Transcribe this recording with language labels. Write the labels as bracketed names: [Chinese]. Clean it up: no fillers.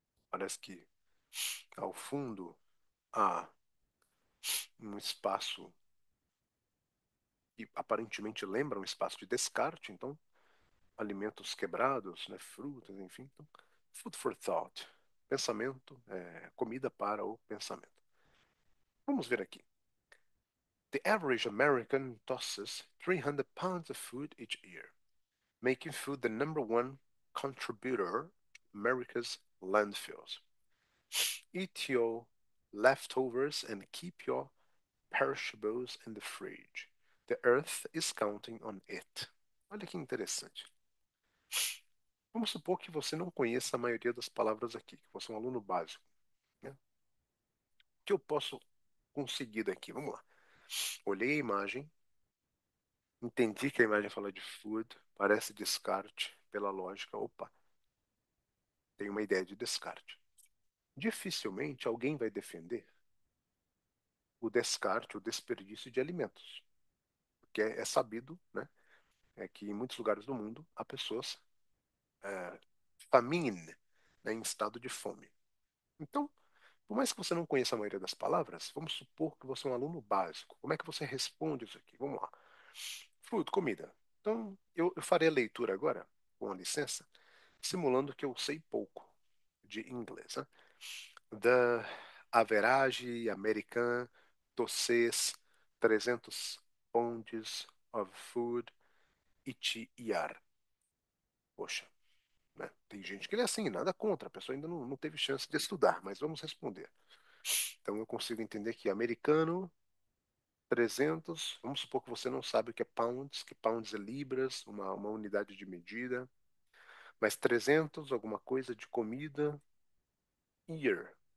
[Portuguese] Parece que ao fundo há um espaço que aparentemente lembra um espaço de descarte, então alimentos quebrados, né, frutas, enfim. Então, [English] food for thought, [Portuguese] pensamento, comida para o pensamento. Vamos ver aqui. [English] The average American tosses 300 pounds of food each year, making food the number one contributor to America's landfills. Eat your leftovers and keep your perishables in the fridge. The earth is counting on it. [Portuguese] Olha que interessante. Vamos supor que você não conheça a maioria das palavras aqui, que você é um aluno básico, né? O que eu posso conseguir daqui? Vamos lá. Olhei a imagem, entendi que a imagem fala de food, parece descarte, pela lógica. Opa, tem uma ideia de descarte. Dificilmente alguém vai defender o descarte, o desperdício de alimentos, porque é sabido, né, que em muitos lugares do mundo há pessoas é, famine, né, em estado de fome. Então, por mais que você não conheça a maioria das palavras, vamos supor que você é um aluno básico. Como é que você responde isso aqui? Vamos lá. Fruto, comida. Então, eu farei a leitura agora, com licença, simulando que eu sei pouco de inglês, né? [English] The average American tosses 300 pounds of food each year. [Portuguese] Poxa, né? Tem gente que é assim, nada contra, a pessoa ainda não teve chance de estudar, mas vamos responder. Então eu consigo entender que americano, 300, vamos supor que você não sabe o que pounds é libras, uma unidade de medida, mas 300, alguma coisa de comida, year.